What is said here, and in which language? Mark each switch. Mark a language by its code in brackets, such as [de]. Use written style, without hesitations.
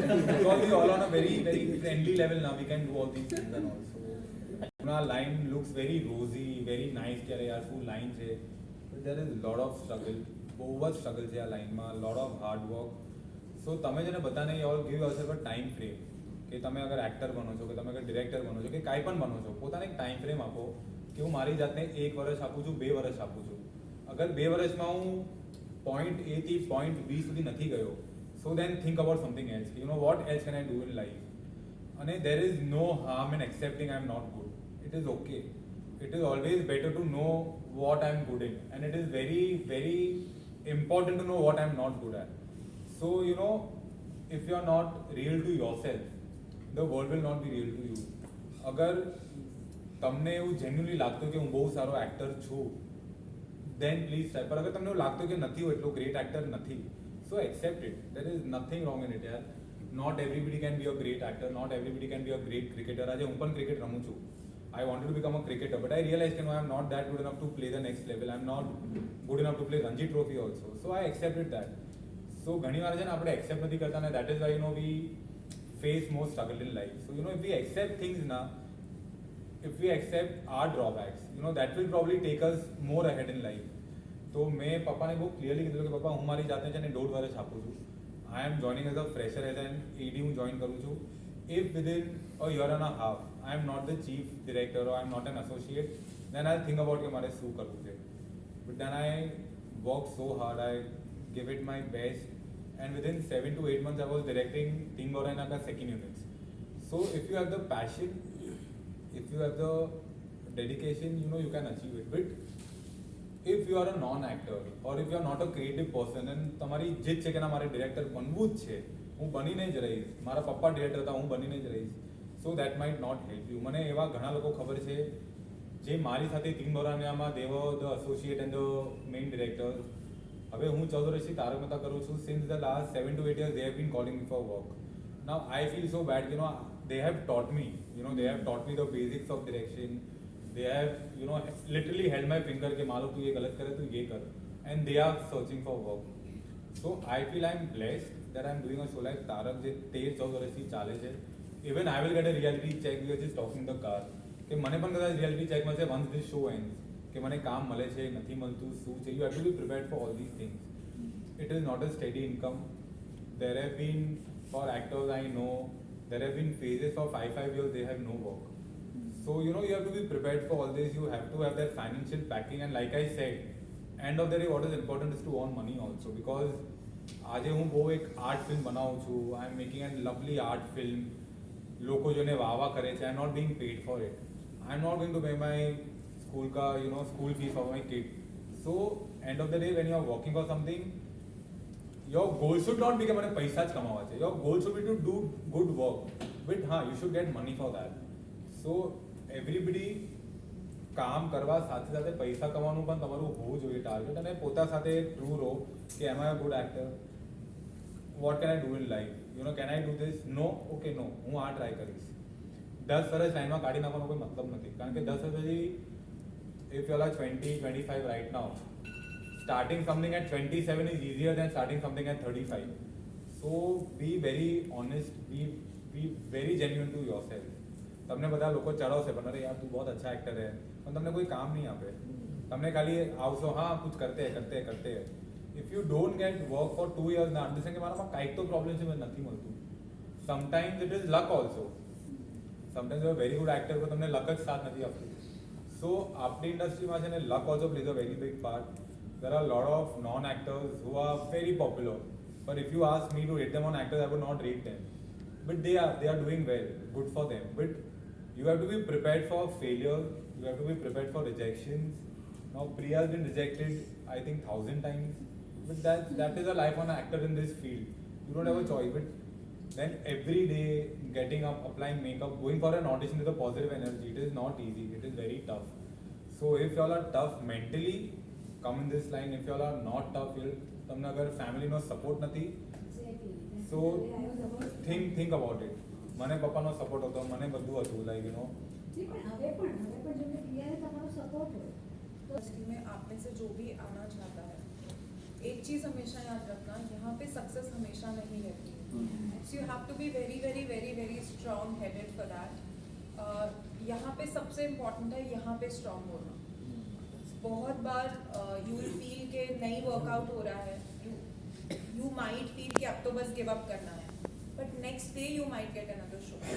[en] because we all on a very very friendly level now, we can do all these things and also you know our line looks very rosy, very nice [hi] कि अरे यार [en] full line છે, but there is lot of struggle, बहुत struggle [gu] છે આ લાઈનમાં, [en] lot of hard work. [gu] સો તમે જેને બધાને [en] all give yourself a time frame [gu] કે તમે અગર એક્ટર બનો છો કે તમે અગર ડિરેક્ટર બનો છો કે કાંઈ પણ બનો છો, પોતાને એક ટાઈમ ફ્રેમ આપો કે હું મારી જાતને 1 વર્ષ આપું છું, 2 વર્ષ આપું છું. અગર 2 વર્ષમાં હું પોઈન્ટ A થી પોઈન્ટ B સુધી નથી ગયો, [en] So then think about something else કે you know what else can I do in life. અને there is no harm in accepting I am not good. It is okay. It is always better to know what I am good in, and it is very very important to know what I am not good at. So, you know, if you are not real to yourself, the world will not be real to you. [gu] अगर તમને એવું genuinely લાગતું કે હું બહુ સારો actor છું, [en] then please try. [gu] पर अगर તમને એવું લાગતું કે નથી હું એટલો ગ્રેટ એક્ટર નથી, [en] so accept it. There is nothing wrong in it, yaar. Not everybody can be a great actor, not everybody can be a great cricketer. [gu] આજે હું પણ ક્રિકેટ રમું છું. [en] I wanted to become a cricketer, but I realized that I am not that good enough to play the next level. I am not good enough to play Ranji Trophy also. So I accepted that. So [gu] ઘણી વાર છે ને આપણે accept નથી કરતા ને, [en] that is why you know we face more struggle in life. So you know if we accept things na, if we accept our drawbacks, you know that will probably take us more ahead in life. [gu] તો મેં પપ્પાને બહુ clearly કીધું કે પપ્પા હું મારી જાતને છે ને 1.5 વર્ષ આપું છું. [en] I am joining as a fresher, as an AD [gu] હું જોઈન કરું છું. [en] If within a year and a half I am not the chief director or I am not an associate, then I'll think about [gu] કે મારે શું કરવું છે. [en] But then I worked so hard, I gave it my best, and within 7 to 8 months I was directing Team Borana ka second units. So if you have the passion, if you have the dedication, you know you can achieve it. But if you are a non-actor or if you are not a creative person and [gu] તમારી જીત છે કે ના મારે director બનવું જ છે, હું બનીને જ રહીશ, મારા પપ્પા ડિરેક્ટર હતા હું બનીને જ રહીશ, so [en] So that might not help you. [gu] મને એવા ઘણા લોકો ખબર છે જે મારી સાથે team દોરાનિયામાં [en] They were the associate and the main director. [gu] હવે હું 14 વર્ષથી તારક મહેતા કરું છું. [en] Since the last 7 to 8 years they have been calling me for work. Now I feel so bad, you know, they have taught me, you know, they have taught me the basics of direction. They have, you know, literally held my finger [hi] कि मालो तू ये गलत करे तो ये कर, [en] and they are searching for work. So I feel I'm blessed that I'm doing a show like Tarak [gu] જે 13-14 વર્ષથી ચાલે છે. [en] Even I will get a reality check. We are just talking the car [gu] કે મને પણ કદાચ reality check મળશે [en] once this show ends [gu] કે મને કામ મળે છે નથી મળતું શું છે. [en] You have to be prepared for all these things. It is not a steady income. There have been, for actors I know, there have been phases of 5 years they have no work. So you know, you have to be prepared for all this. You have to have that financial backing, and like I said, end of the day what is important is to earn money also, because [gu] આજે હું બહુ એક art film બનાવું છું. [en] I am making an lovely art film. [gu] લોકો જોઈને વાવા કરે છે. [en] I am not being paid for it. I am not going to pay my school કા, you know, school fee for my kid. So end of the day when you are working for something, your goal should not be [gu] કે મને પૈસા જ કમાવા છે. [en] your goal should be to do good work, but હા, you should get money for that. So everybody [gu] કામ કરવા સાથે સાથે પૈસા કમાવાનું પણ તમારું હોવું જોઈએ [en] target, [gu] અને પોતા સાથે ટ્રુ રહો કે [en] am I a good actor, what can I do in life, you know, can I do this, no, okay no, [gu] હું આ ટ્રાય કરીશ. 10 વર્ષ લાઈનમાં કાઢી નાખવાનો કોઈ મતલબ નથી, કારણ કે 10 વર્ષ પછી [en] if you are 20-25 right now, starting something at 27 is easier than starting something at 35. So be very honest, be very genuine to yourself. [gu] તમને બધા લોકો ચડાવશે પણ અરે યાર [hi] તું બહુ અચ્છા એક્ટર હે, [gu] પણ તમને કોઈ કામ નહીં આપે. તમને ખાલી આવશો [hi] હા કુછ કરતે કરતે. [en] if you don't get work for 2 years [gu] ના અંડરસ્ટેન્ડ કે મારામાં કાંઈક તો પ્રોબ્લેમ છે, મને નથી મળતું. [en] Sometimes it is luck also. Sometimes you are very good actor [gu] પણ તમને લક જ સાથ નથી આપતું. સો આપણી ઇન્ડસ્ટ્રીમાં છે ને [en] Luck also plays a very big part. There are a lot of non-actors who are very popular, but if you ask me to rate them on actors, I would not rate them. But they are doing well, good for them. But you have to be prepared for failure. You have to be prepared for rejections. Now Priya has been rejected, I think 1,000 times. But that is a life on an actor in this field. You don't have a choice. But then every day getting up, applying makeup, going for an audition with a positive energy, it is not easy. It is very tough. So if you all are tough mentally, come in this line. If you all are not tough, [gu] તમને અગર ફેમિલીનો support નથી, [en] So think about it. [gu] મને પપ્પાનો support હતો, મને બધું હતું, like you know. હવે પણ જેમને પ્રિયાને તમારો સપોર્ટ હોય તો [hi] इंडस्ट्री में आप में से जो भी आना चाहता है, एक चीज़ हमेशा याद रखना, यहाँ पे सक्सेस हमेशा नहीं रहती है. [en] So you have to be very very very very strong headed for that. [hi] यहाँ पे सबसे इम्पोर्टेंट है यहाँ पे स्ट्रॉन्ग होना. बहुत बार [en] you will feel [hi] कि नहीं वर्कआउट हो रहा है, [en] you might feel [hi] कि अब तो बस गिव अप करना है, [en] But next day you might get another show.